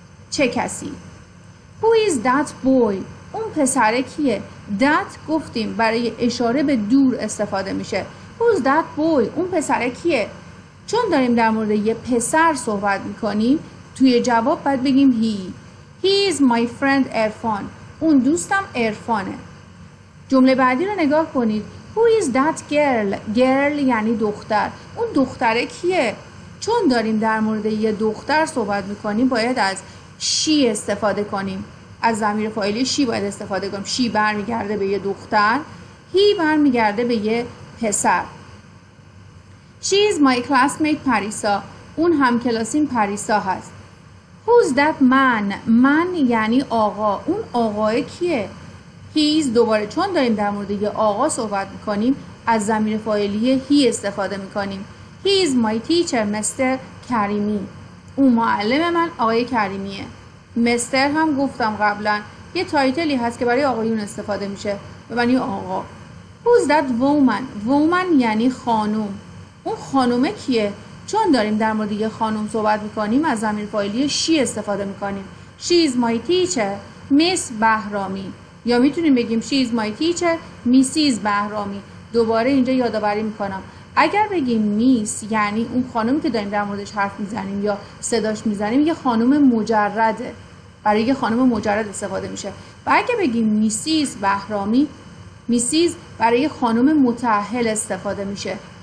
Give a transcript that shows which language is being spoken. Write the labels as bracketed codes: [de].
[fa] چه کسی؟ [en] Who is that boy؟ [fa] اون پسره کیه؟ that گفتیم برای اشاره به دور استفاده میشه. [en] Who's that boy؟ [fa] اون پسره کیه؟ چون داریم در مورد یه پسر صحبت میکنیم، توی جواب باید بگیم [en] he is my friend [fa] عرفان. اون دوستم عرفانه. جمله بعدی رو نگاه کنید. [en] Who is that girl؟ girl [fa] یعنی دختر. اون دختره کیه؟ چون داریم در مورد یه دختر صحبت میکنیم باید از she استفاده کنیم. از ضمیر فاعلی she باید استفاده کنیم. she برمیگرده به یه دختر، he برمیگرده به یه پسر. [en] She is my classmate Parisa. [fa] اون همکلاسیم پریسا هست. [en] Who's that man؟ [fa] من یعنی آقا. اون آقای کیه؟ [en] He is. [fa] دوباره چون داریم در مورد یه آقا صحبت میکنیم از ضمیر فاعلی he استفاده میکنیم. [en] He is my teacher mister Karimi. [fa] اون معلم من آقای کریمیه. مستر هم گفتم قبلا یه تایتلی هست که برای آقایون استفاده میشه به معنی آقا. [en] Who's that woman؟ woman [fa] یعنی خانوم. اون خانومه کیه؟ چون داریم در مورد یه خانوم صحبت میکنیم از ضمیر فاعلی she استفاده میکنیم. [en] She is my teacher miss Bahrami, [fa] یا میتونیم بگیم [en] she is my teacher Mrs Bahrami. [fa] دوباره اینجا یادآوری میکنم اگر بگیم میس یعنی اون خانومی که داریم در موردش حرف میزنیم یا صداش میزنیم یه خانوم مجرده، برای یه خانوم مجرد استفاده میشه. و اگه بگیم میسیز بهرامی، میسیز برای خانوم متأهل استفاده میشه.